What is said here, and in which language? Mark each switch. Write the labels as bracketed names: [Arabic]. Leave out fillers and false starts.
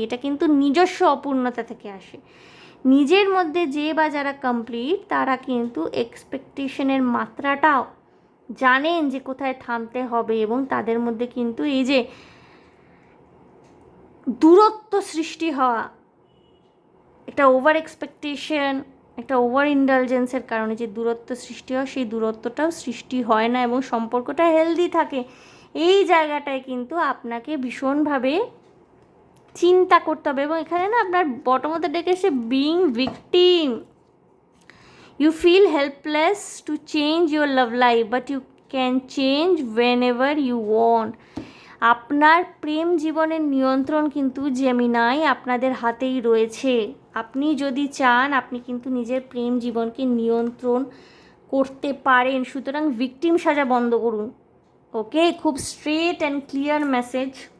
[Bangla] এটা কিন্তু নিজস্ব অপূর্ণতা থেকে আসে। নিজের মধ্যে যে বা যারা কমপ্লিট, তারা কিন্তু এক্সপেকটেশনের মাত্রাটাও জানেন যে কোথায় থামতে হবে, এবং তাদের মধ্যে কিন্তু এই যে দূরত্ব সৃষ্টি হওয়া, একটা ওভার এক্সপেকটেশন, একটা ওভার ইন্ডালজেন্সের কারণে যে দূরত্ব সৃষ্টি হয়, সেই দূরত্বটাও সৃষ্টি হয় না এবং সম্পর্কটা হেলদি থাকে। এই জায়গাটায় কিন্তু আপনাকে ভীষণভাবে চিন্তা করতে হবে। এবং এখানে না আপনার বটমতে ডেকেছে [English] Being victim. You feel helpless to change your love life, but you can change whenever you want. [Bangla] আপনার প্রেম জীবনের নিয়ন্ত্রণ কিন্তু জেমিনাই আপনাদের হাতেই রয়েছে। আপনি যদি চান, আপনি কিন্তু নিজের প্রেম জীবনকে নিয়ন্ত্রণ করতে পারেন। সুতরাং ভিকটিম সাজা বন্ধ করুন। ওকে, খুব [English] Straight and clear message.